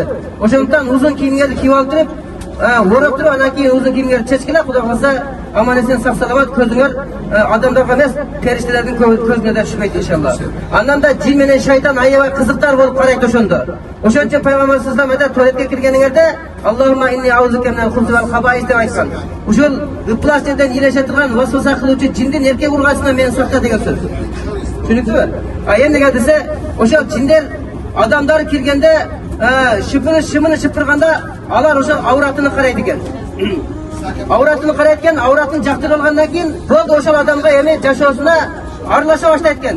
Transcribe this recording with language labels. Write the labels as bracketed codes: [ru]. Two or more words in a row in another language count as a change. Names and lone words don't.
[ky] Ошондуктан узун кийимдерди кийип алып туруп, орап туруп, анан кийин узун кийимдерди чечкиле, Куда кааласа аман эсен сак саламат көзүңөр адамдарга эмес, периштелердин көзүнө да түшпөйт иншалла. Андан да жин менен шайтан аябай кызыктар болуп карайт ошондо. Ошон үчүн Пайгамбар [ar] صلى الله عليه [ky] туалетке киргениңерде [ar] اللهم إني أعوذ بك من الخبث والخبائث [ky] деп айткан. Ушул ыплас жерден илеше турган васваса кылуучу жиндин эркек ургачынан мени сакта деген сөз. Түшүнүктүбү? Эмнеге десе, ошол жиндер адамдар киргенде шымыны шыпырганда алар ошол ауратыны карайт экен. Ауратыны карайт экен, ауратын жактырып алгандан кийин болду ошол адамга эми жашоосуна аралаша баштайт экен.